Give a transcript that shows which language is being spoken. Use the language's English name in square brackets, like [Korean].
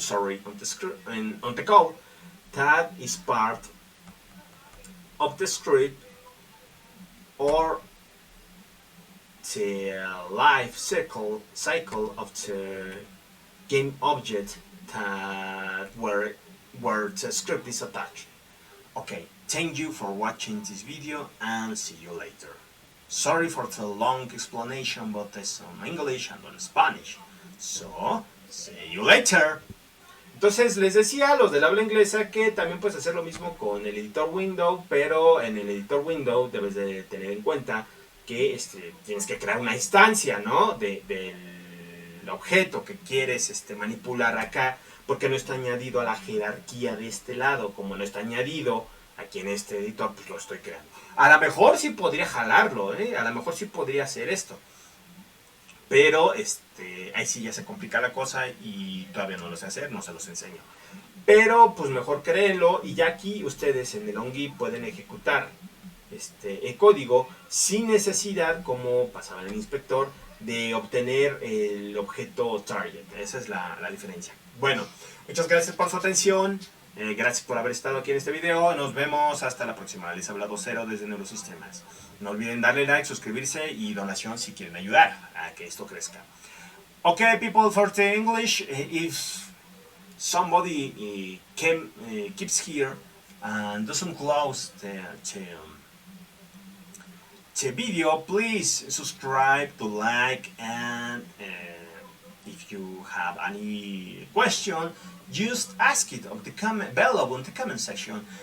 [English] Sorry, on the script and on the code that is part of the script or the life cycle of the game object that where the script is attached. Okay, thank you for watching this video and see you later. Sorry for the long explanation, but it's on English and on Spanish. So, see you later. [Spanish] Entonces les decía a los del habla inglesa que también puedes hacer lo mismo con el editor window, pero en el editor window debes de tener en cuenta que tienes que crear una instancia, ¿no? del objeto que quieres manipular acá, porque no está añadido a la jerarquía de este lado. Como no está añadido aquí en este editor, pues lo estoy creando. A lo mejor sí podría jalarlo, a lo mejor sí podría hacer esto, pero ahí sí ya se complica la cosa y todavía no lo sé hacer, no se los enseño. Pero pues mejor créenlo, y ya aquí ustedes en el ONGui pueden ejecutar el código sin necesidad, como pasaba en el inspector, de obtener el objeto target. Esa es la diferencia. Bueno, muchas gracias por su atención. Gracias por haber estado aquí en este video. Nos vemos hasta la próxima. Les habla Docero desde Neurosistemas. No olviden darle like, suscribirse y donación si quieren ayudar a que esto crezca. [English] Okay, people, for the English, if somebody keeps here and doesn't close the video, please subscribe, to like, and if you have any question, just ask it on the comment below in the comment section.